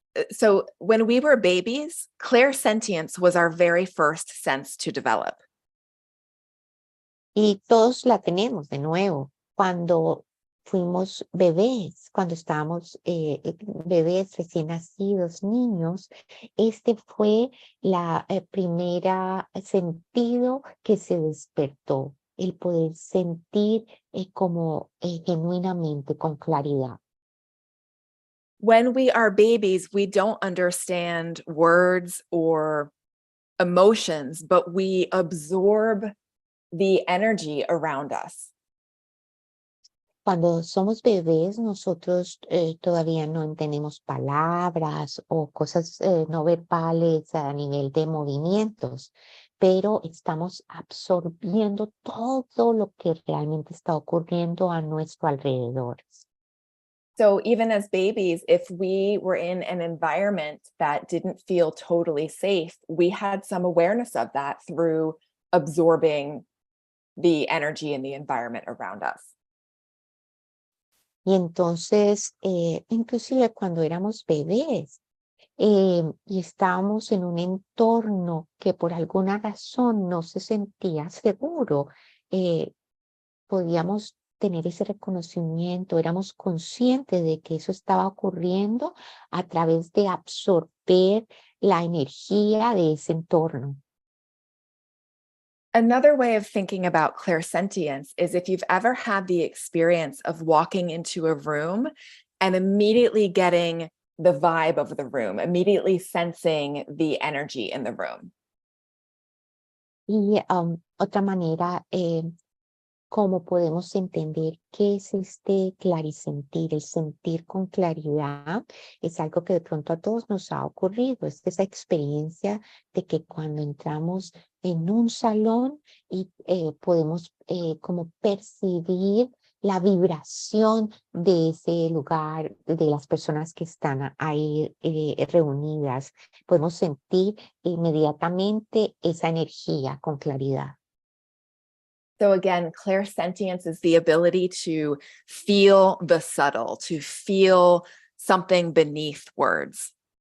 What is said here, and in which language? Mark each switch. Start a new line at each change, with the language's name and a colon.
English: So when we were babies, clairsentience was our very first sense to develop.
Spanish: Y todos la tenemos de nuevo. Cuando fuimos bebés, cuando estábamos bebés recién nacidos, niños, este fue la primera sentido que se despertó, el poder sentir como genuinamente, con claridad.
English: When we are babies, we don't understand words or emotions, but we absorb the energy around us.
Spanish: Cuando somos bebés, nosotros todavía no entendemos palabras o cosas no verbales a nivel de movimientos, pero estamos absorbiendo todo lo que realmente está ocurriendo a nuestro alrededor.
English: So even as babies, if we were in an environment that didn't feel totally safe, we had some awareness of that through absorbing the energy in the environment around us.
Spanish: Y entonces, inclusive cuando éramos bebés y estábamos en un entorno que por alguna razón no se sentía seguro, podíamos tener ese reconocimiento, éramos conscientes de que eso estaba ocurriendo a través de absorber la energía de ese entorno.
English: Another way of thinking about clairsentience is if you've ever had the experience of walking into a room and immediately getting the vibe of the room, immediately sensing the energy in the room.
Spanish: Y otra manera, cómo podemos entender qué es este clarisentir, el sentir con claridad, es algo que de pronto a todos nos ha ocurrido, es esa experiencia de que cuando entramos en un salón y podemos como percibir la vibración de ese lugar, de las personas que están ahí reunidas, podemos sentir inmediatamente esa energía con claridad.
English: So again, clairsentience is the ability to feel the subtle, to feel something beneath words.